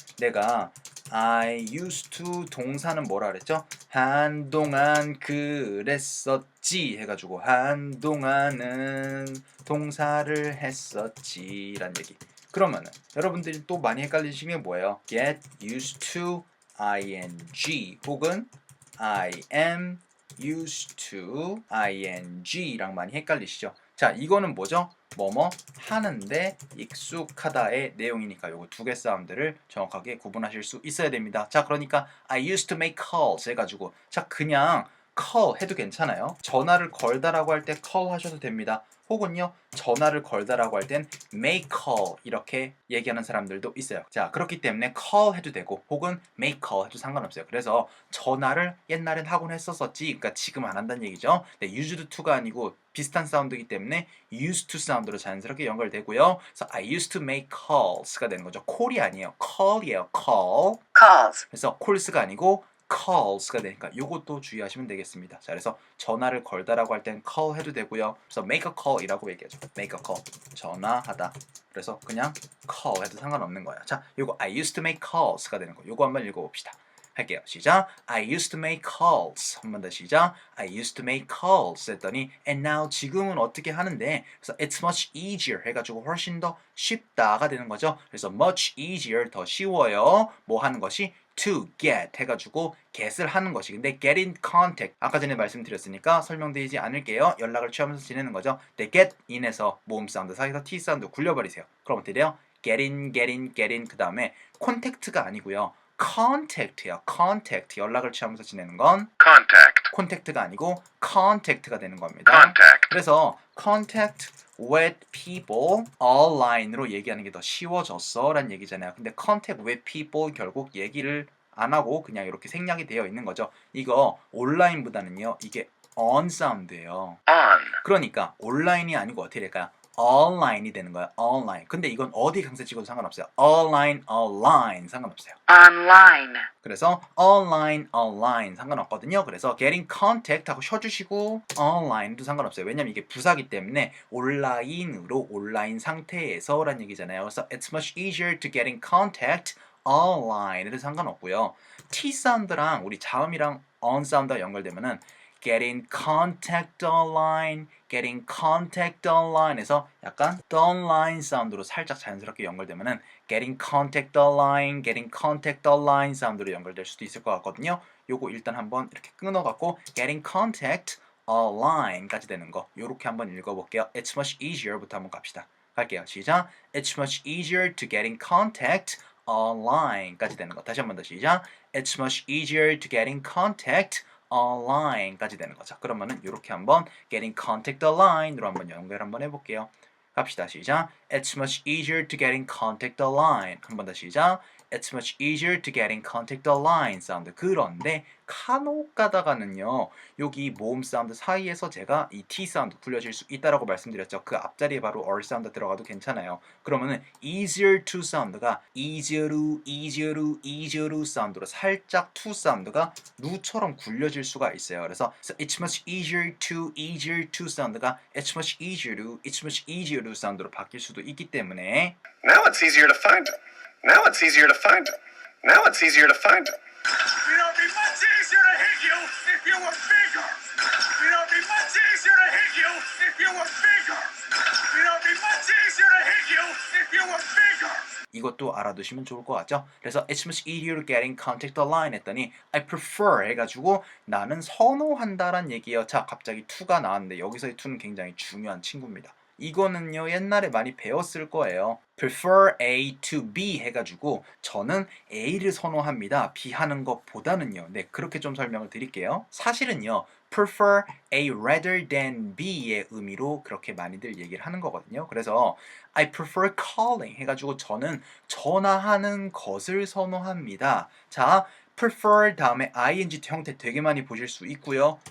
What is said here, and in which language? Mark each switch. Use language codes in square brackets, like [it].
[ko] 내가 [en] I used to [ko] 동사는 뭐라 그랬죠? 한동안 그랬었지 해가지고 한동안은 동사를 했었지 라는 얘기. 그러면은 여러분들이 또 많이 헷갈리시는 게 뭐예요? [en] Get used to ing 혹은 I am used to ing랑 [ko] 많이 헷갈리시죠? 자, 이거는 뭐죠? 뭐뭐 하는데 익숙하다의 내용이니까 요거 두 개 사운드를 정확하게 구분하실 수 있어야 됩니다. 자, 그러니까 [en] I used to make calls [ko] 해가지고 자, 그냥 call 해도 괜찮아요. 전화를 걸다라고 할 때 call 하셔도 됩니다. 혹은요, 전화를 걸다라고 할 땐 make call 이렇게 얘기하는 사람들도 있어요. 자, 그렇기 때문에 call 해도 되고 혹은 make call 해도 상관없어요. 그래서 전화를 옛날엔 하곤 했었었지, 그러니까 지금 안 한다는 얘기죠. 네, used to가 아니고 비슷한 사운드이기 때문에 used to 사운드로 자연스럽게 연결되고요. [en] 그래서 I used to make calls가 [ko] 되는 거죠. call이 아니에요. call이에요. call. [en] Calls. [ko] 그래서 calls가 아니고 calls가 되니까 이것도 주의하시면 되겠습니다. 자, 그래서 전화를 걸다라고 할 땐 call 해도 되고요. 그래서 make a call이라고 얘기하죠. [en] make a call. 전화하다. [ko] 그래서 그냥 call 해도 상관없는 거예요. 자, 요거 [en] I used to make calls [ko] 가 되는 거. 요거 한번 읽어봅시다. 할게요. 시작. [en] I used to make calls. [ko] 한 번 더 시작. [en] I used to make calls [ko] 했더니 [en] and now [ko] 지금은 어떻게 하는데 그래서 [en] it's much easier [ko] 해가지고 훨씬 더 쉽다가 되는 거죠. 그래서 much easier 더 쉬워요. 뭐 하는 것이 to get 해가지고 get을 하는 것이 근데 [en] get in contact [ko] 아까 전에 말씀드렸으니까 설명드리지 않을게요. 연락을 취하면서 지내는 거죠. 근데 get in에서 모음 사운드 사이에서 t 사운드 굴려버리세요. 그럼 어떻게 돼요? [en] get in, get in, get in [ko] 그 다음에 [en] contact가 아니고요. [ko] contact예요. contact 연락을 취하면서 지내는 건 [en] Contact. [ko] contact가 아니고 contact가 되는 겁니다. [en] Contact. [ko] 그래서 [en] contact with people online [ko] 으로 얘기하는 게 더 쉬워졌어 라는 얘기잖아요. 근데 [en] contact with people [ko] 결국 얘기를 안 하고 그냥 이렇게 생략이 되어 있는 거죠. 이거 온라인보다는요. 이게 on 사운드예요. [en] On. [ko] 그러니까 온라인이 아니고 어떻게 될까요? online이 되는 거예요. [en] online. [ko] 근데 이건 어디 강세 찍어도 상관없어요. [en] online, online 상관없어요. Online. [ko] 그래서 online, online 상관없거든요. 그래서 getting contact 하고 쉬어주시고 online도 상관없어요. 왜냐면 이게 부사기 때문에 온라인으로 온라인 상태에서 라는 얘기잖아요. [en] 그래서 it's much easier to get in contact online에도 상관없고요. [ko] T 사운드랑 우리 자음이랑 [en] on 사운드가 연결되면은 get in contact online, get in contact online에서 약간 the online 사운드로 살짝 자연스럽게 연결되면은 get in contact online, get in contact online 사운드로 연결될 수도 있을 것 같거든요. [ko] 요거 일단 한번 이렇게 끊어갖고 [en] get in contact online [ko] 까지 되는 거 요렇게 한번 읽어볼게요. [en] It's much easier [ko] 부터 한번 갑시다. 갈게요. 시작. [en] It's much easier to get in contact online까지 [ko] 되는 거. 다시 한번 더 시작. [en] It's much easier to get in contact online까지 [ko] 되는 거죠. 그러면은 이렇게 한번 [en] get in contact online [ko] 으로 한번 연결 한번 해볼게요. 갑시다. 시작. [en] It's much easier to get in contact online. [ko] 한 번 더 시작. [en] It's much easier to get in contact online 사운드. [ko] 그런데 간혹 가다가는요. 여기 모음 사운드 사이에서 제가 이 T 사운드 굴려질 수 있다라고 말씀드렸죠. 그 앞자리에 바로 R 사운드 들어가도 괜찮아요. 그러면은 easier to 사운드가 easier to, easier to, easier to 사운드로 살짝 to 사운드가 루처럼 굴려질 수가 있어요. [en] 그래서 it's much easier to 사운드가 it's much easier to 사운드로 [ko] 바뀔 수도 있기 때문에 [en] Now it's easier to find him. Now it's easier to find him. Now it's easier to find him. You know, it'd be much easier to hit you if you were bigger. You know, it'd be much easier to hit you if you were bigger. You know, it'd be much easier to hit you if you were bigger. [ko] 이것도 알아두시면 좋을 것 같죠? 그래서 [en] it's much easier to get in contact online [ko] 했더니 [en] I prefer [ko] 해가지고 나는 선호한다란 얘기예요. 자, 갑자기 to가 나왔는데 여기서의 to는 굉장히 중요한 친구입니다. 이거는요 옛날에 많이 배웠을 거예요. [en] prefer A to B [ko] 해가지고 저는 A를 선호합니다. B 하는 것보다는요. 네, 그렇게 좀 설명을 드릴게요. 사실은요. [en] prefer A rather than B [ko] 의 의미로 그렇게 많이들 얘기를 하는 거거든요. 그래서 [en] I prefer calling [ko] 해가지고 저는 전화하는 것을 선호합니다. 자, prefer 다음에 ing 형태 되게 많이 보실 수 있고요.